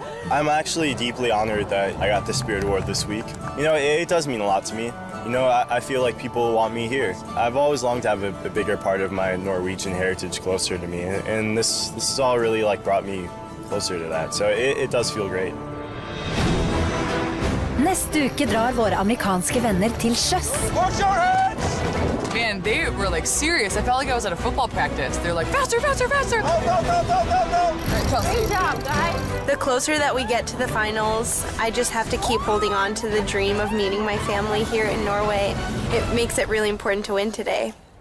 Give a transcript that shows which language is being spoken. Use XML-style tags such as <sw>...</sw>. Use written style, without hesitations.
<en>I'm actually deeply honored that I got the Spirit Award this week. You know, it does mean a lot to me. You know, I feel like people want me here. I've always longed to have a bigger part of my Norwegian heritage closer to me, and this has all really like brought me closer to that. So it does feel great.</en> <no>Neste uke drar våre amerikanske venner til sjøs.</no> <en>Watch your heads! Man, they were like serious. I felt like I was at a football practice. They're like, faster, faster, faster. Go, go, go, go, go, go. Great job, guys. The closer that we get to the finals, I just have to keep holding on to the dream of meeting my family here in Norway. It makes it really important to win today.</en>